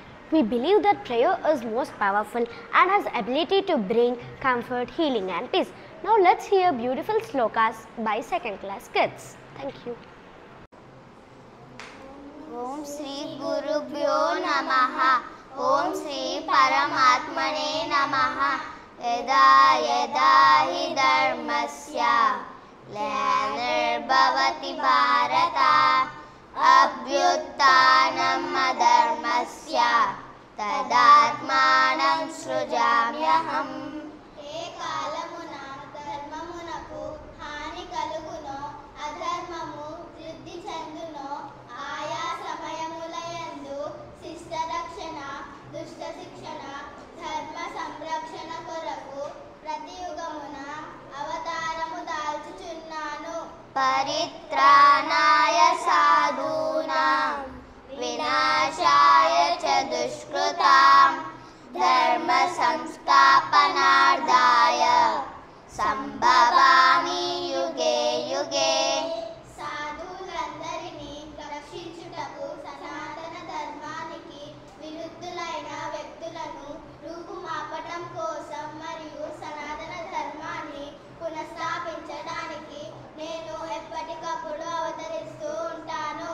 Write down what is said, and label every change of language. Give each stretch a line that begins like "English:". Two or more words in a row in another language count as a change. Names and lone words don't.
English: We believe that prayer is most powerful and has ability to bring comfort, healing and peace. Now let's hear beautiful slokas by second class kids. Thank you.
Sanskrit: ॐ श्री गुरुभ्यो नमः. ॐ श्री परमात्मने नमः. यदा यदा हि धर्मस्य ग्लानिर्भवति भारत अभ्युत्थानम् अधर्मस्य तदात्मानं सृजाम्यहम्.
Telugu: ఏ కాలమున ధర్మమునకు హాని కలుగునో అధర్మము వృద్ధి చెందునో ఆయా సమయములయందు శిష్ట రక్షణ దుష్ట శిక్షణ ధర్మ సంరక్షణ కొరకు ప్రతి యుగమున అవతారము దాల్చుచున్నాను.
Sanskrit: పరిత్రాణాయ సాధూనాం వినాశాయ చ దుష్కృతాం ధర్మ సంస్థాపనార్థాయ సంభవామి యుగే యుగే.
Telugu: సాధువులందరినీ రక్షించుటకు సనాతన ధర్మానికి విరుద్ధులైన వ్యక్తులను రూపుమాపటం కోసం మరియు సనాతన ధర్మాన్ని పునఃస్థాపించడానికి నేను ఎప్పటికప్పుడు అవతరిస్తూ ఉంటాను.